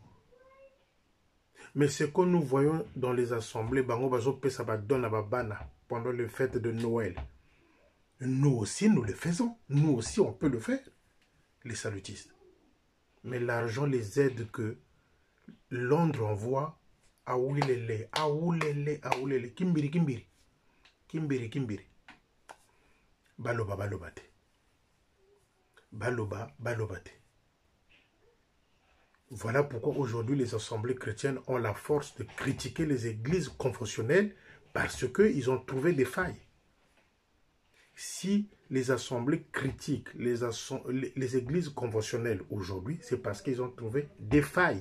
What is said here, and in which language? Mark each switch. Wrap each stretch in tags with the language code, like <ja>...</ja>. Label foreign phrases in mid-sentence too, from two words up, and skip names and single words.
<fr>Mais ce que nous voyons dans les assemblées,</fr> <ln>Bango Bazo Pesa</ln> <fr>donne à Bana pendant les fêtes de Noël. Nous aussi, nous le faisons. Nous aussi, on peut le faire, les salutistes. Mais l'argent les aide que Londres envoie à Oulele, à Oulele, à Oulele, Kimbiri, Kimbiri, Kimbiri, Kimbiri.</fr> <ln>Baloba, balobate. Baloba, balobate.</ln> <fr>Voilà pourquoi aujourd'hui les assemblées chrétiennes ont la force de critiquer les églises confessionnelles parce qu'ils ont trouvé des failles. Si les assemblées critiquent les églises conventionnelles aujourd'hui, c'est parce qu'ils ont trouvé des failles.</fr>